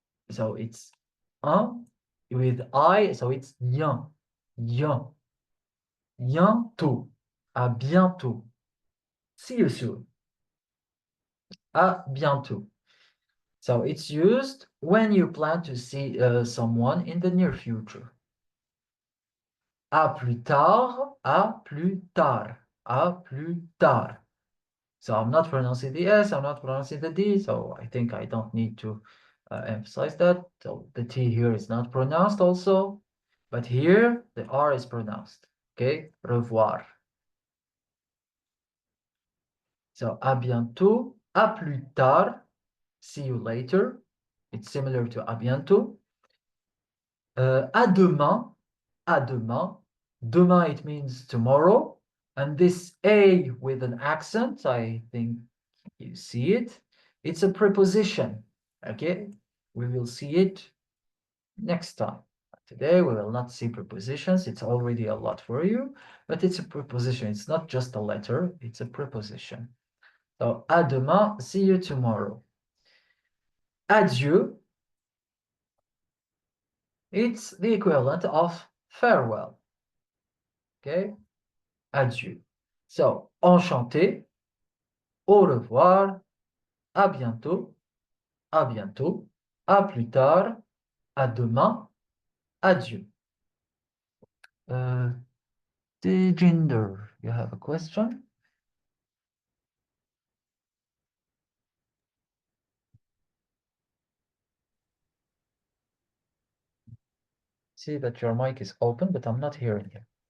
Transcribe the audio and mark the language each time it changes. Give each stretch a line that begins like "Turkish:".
English: So it's un with I, so it's bien.
French: Bien. Bientôt. À bientôt.
English: See you soon.
French: À bientôt.
English: So it's used when you plan to see someone in the near future.
French: À plus tard, à plus tard, à plus tard.
English: So I'm not pronouncing the S, I'm not pronouncing the D, so I think I don't need to emphasize that. So the T here is not pronounced also, but here the R is pronounced. Okay, revoir. So
French: à bientôt, à plus tard,
English: see you later. It's similar to
French: à bientôt. À demain, à demain.
English: Demain, it means tomorrow. And this A with an accent, I think you see it. It's a preposition, okay? We will see it next time. Today, we will not see prepositions. It's already a lot for you, but it's a preposition. It's not just a letter, it's a preposition. So,
French: à demain,
English: see you tomorrow. Adieu, it's the equivalent of farewell. Okay? Adieu.
French: So, enchanté, au revoir, à bientôt, à plus tard, à demain, adieu.
English: Tejinder, you have a question? See that your mic is open, but I'm not hearing you.